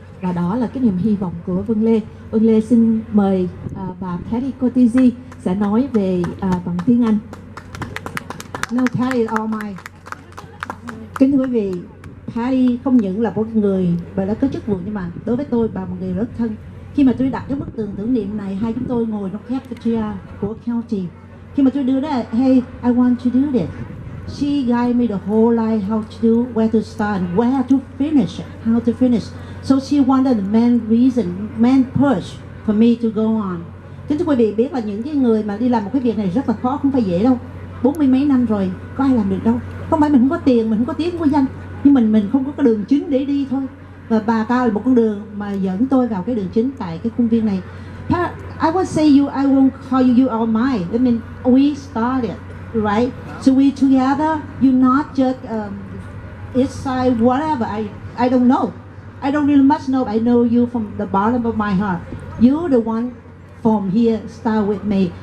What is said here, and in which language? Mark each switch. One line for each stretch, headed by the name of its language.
Vietnamese: Và đó là cái niềm hy vọng của Vân Lê. Vân Lê xin mời bà Patty Cotizi sẽ nói về bằng tiếng Anh.
English: No, Patty is all mine.
Vietnamese: Kính thưa quý vị, Patty không những là một người bà đã có chức vụ, nhưng mà đối với tôi bà là một người rất thân. Khi mà tôi đặt cái bức tường tưởng niệm này, hai chúng tôi ngồi trong cafeteria của county. Khi mà tôi đưa ra,
English: hey, I want to do this, she guided me the whole life how to do, where to start, and where to finish, how to finish. So she wanted the main reason, main push for me to go on.
Vietnamese: Kính thưa quý vị biết là những cái người mà đi làm một cái việc này rất là khó, không phải dễ đâu. 40 mấy năm rồi, có ai làm được đâu. Không phải mình không có tiền, mình không có tiếng, không có danh, nhưng mình không có cái đường chính để đi thôi. Và bà cao là một con đường mà dẫn tôi vào cái đường chính tại cái khuôn viên này.
English: I won't say you, I won't call you all mine. I mean, we started, right? So we together, you're not just each side, whatever. I don't know. I don't really much know, but I know you from the bottom of my heart. You're the one from here, start with me.